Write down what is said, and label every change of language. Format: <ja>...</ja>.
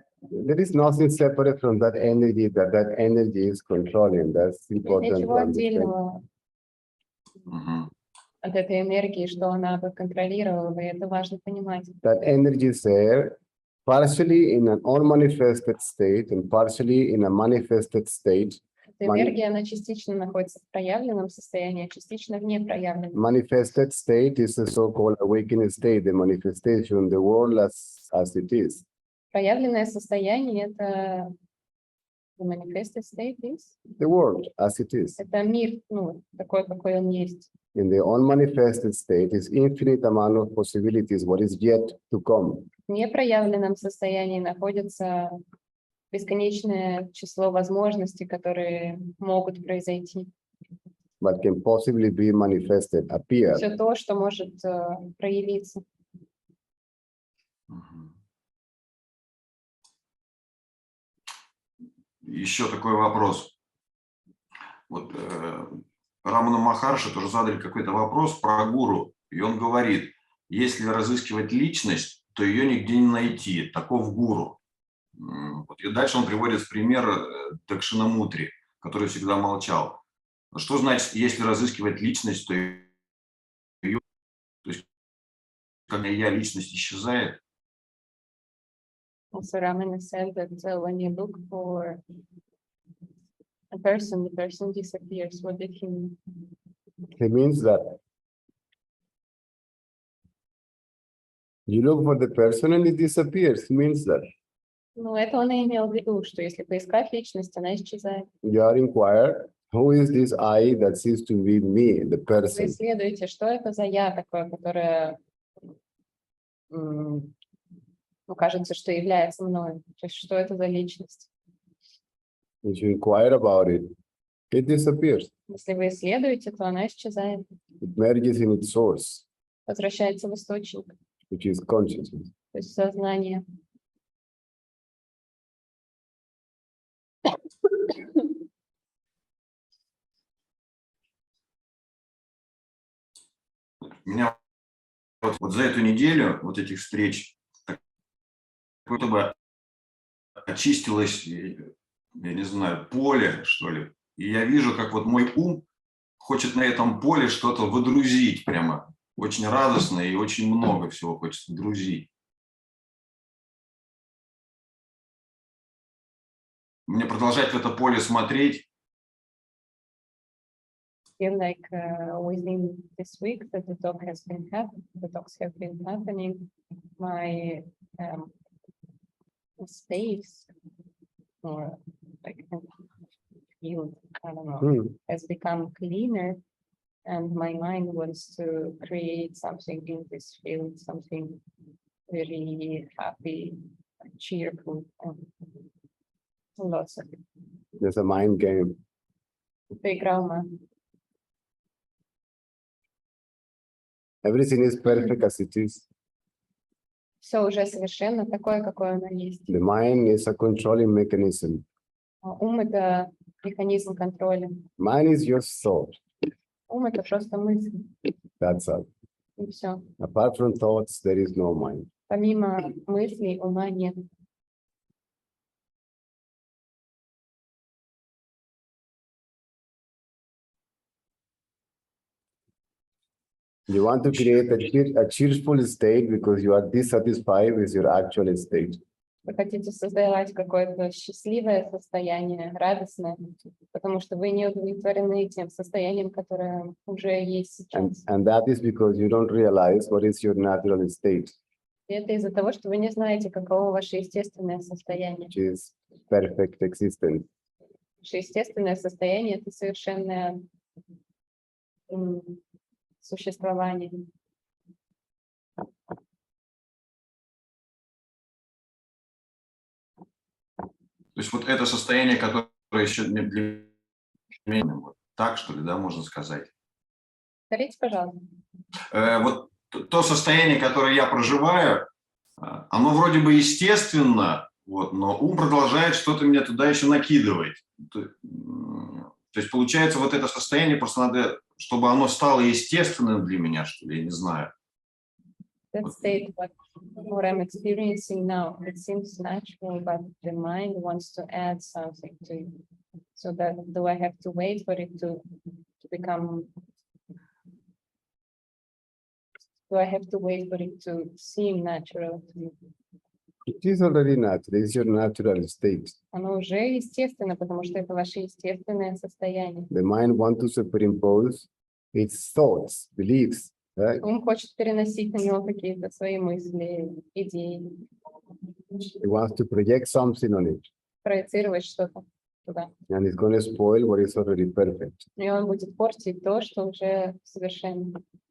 <en>There is nothing separate from that energy that energy is controlling. That's</en> <ru>Нет</ru> <en>important to</en> <ru>ничего</ru> <en>understand.</en> <ru>отдельного Угу. от этой энергии, что она бы контролировала, и это важно понимать.</ru> <en>That energy is there, partially in an unmanifested state and partially in a manifested state.</en> <ru>Эта энергия, она частично находится в проявленном состоянии, а частично в непроявленном.</ru> <en>Manifested state is the so-called awakened state, the manifestation, the world as it is.</en> <ru>Проявленное состояние — это</ru> <en>the manifested state is. The world as it is.</en> <ru>Это мир, ну, такой, какой он есть.</ru> <en>In the unmanifested state is infinite amount of possibilities, what is yet to come.</en> <ru>В непроявленном состоянии находится бесконечное число возможностей, которые могут произойти.</ru> <en>But can possibly be manifested, appear.</en> <ru>Все то, что может проявиться. Мгм. Еще такой вопрос. Вот Рамана Махарши тоже задали какой-то вопрос про гуру, и он говорит, если разыскивать личность, то ее нигде не найти, таков гуру. Вот. И дальше он приводит в пример Дакшинамутри, который всегда молчал. Что значит, если разыскивать личность, то ее, то есть, когда я, личность исчезает?</ru> <en>Also Ramana said that when you look for a person, the person disappears. What did he mean? It means that you look for the person and it disappears. It means that</en> <ru>Ну, это он и имел в виду, что если поискать личность, она исчезает.</ru> <en>you are inquire, who is this I that seems to be me, the</en> <ru>Вы</ru> <en>person?</en> <ru>исследуете, что это за я такое, которое, ну, кажется, что является мной. То есть, что это за личность?</ru> <en>If you inquire about it, it disappears.</en> <ru>Если вы исследуете, то она исчезает,</ru> <en>It merges in its source,</en> <ru>возвращается в источник,</ru> <en>which is consciousness.</en> <ru>то есть в сознание. У меня вот за эту неделю, вот этих встреч, как будто бы очистилось, я не знаю, поле, что ли. И я вижу, как вот мой ум хочет на этом поле что-то выдрузить прямо. Очень радостно и очень много всего хочется выдрузить. Мне продолжать в это поле смотреть.</ru> <en>Feel like within this week that the talks have been happening, my space or like field, I don't know, has become cleaner, and my mind wants to create something in this field, something very happy, cheerful, and lots of it. There's a mind game.</en> <ru>Это игра ума.</ru> <en>Everything is perfect as it is.</en> <ru>Все уже совершенно такое, какое оно есть.</ru> <en>The mind is a controlling mechanism.</en> <ru>Ум — это механизм контроля.</ru> <en>Mind is just thought.</en> <ru>Ум — это просто мысль,</ru> <en>That's all.</en> <ru>и все.</ru> <en>Apart from thoughts, there is no mind.</en> <ru>Помимо мыслей, ума нет.</ru> <en>You want to create a cheerful state because you are dissatisfied with your actual state.</en> <ru>Вы хотите создавать какое-то счастливое состояние, радостное, потому что вы не удовлетворены тем состоянием, которое уже есть сейчас.</ru> <en>And that is because you don't realize what is your natural state,</en> <ru>И это из-за того, что вы не знаете, каково ваше естественное состояние.</ru> <en>which is perfect existence.</en> <ru>Ваше естественное состояние — это совершенное существование. То есть вот это состояние, которое еще для меня, вот так, что ли, да, можно сказать. Повторите, пожалуйста. Вот то состояние, которое я проживаю, оно вроде бы естественно, вот, но ум продолжает что-то мне туда еще накидывать. То есть получается, вот это состояние просто надо, чтобы оно стало естественным для меня, что ли, я не знаю.</ru> <en>That state, what I'm experiencing now, it seems natural, but the mind wants to add something to it. So that do I have to wait for it to become? Do I have to wait for it to seem natural to me? It is already natural. It's your natural state.</en> <ru>Оно уже естественно, потому что это ваше естественное состояние.</ru> <en>The mind wants to superimpose its thoughts, beliefs, right?</en> <ru>Ум хочет переносить на него какие-то свои мысли, идеи,</ru> <en>It wants to project something on it,</en> <ru>проецировать что-то туда.</ru> <en>and it's going to spoil what is already perfect.</en> <ru>И он будет портить то, что уже совершенно.</ru>